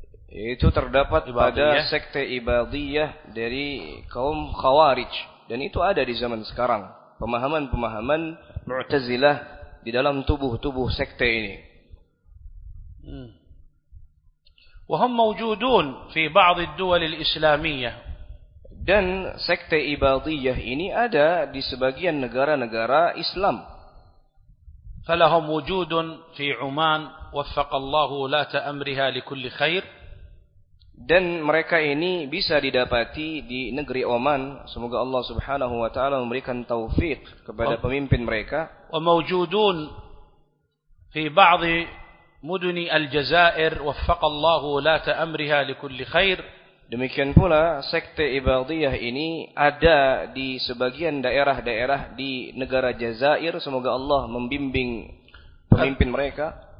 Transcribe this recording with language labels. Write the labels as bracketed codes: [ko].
[id] Itu terdapat pada sekte ibadiyyah dari kaum khawarij, dan itu ada di zaman sekarang, pemahaman-pemahaman mu'tazilah di dalam tubuh-tubuh sekte ini. [ar] وهم موجودون في بعض الدول الإسلامية. [id] Dan sekte ibadiyah ini ada di sebagian negara-negara Islam. [ar] فلهم وجود في عمان وفق الله ولاة أمرها لكل خير. [id] Dan mereka ini bisa didapati di negeri Oman. Semoga Allah Subhanahu wa Taala memberikan taufik kepada pemimpin mereka. [ar] وموجودون في بعض مدني الجزائر وفق الله ولاة أمرها لكل خير. [id] Demikian pula sekte ibadiyah ini ada di sebagian daerah-daerah di negara Jazair, semoga Allah membimbing pemimpin mereka.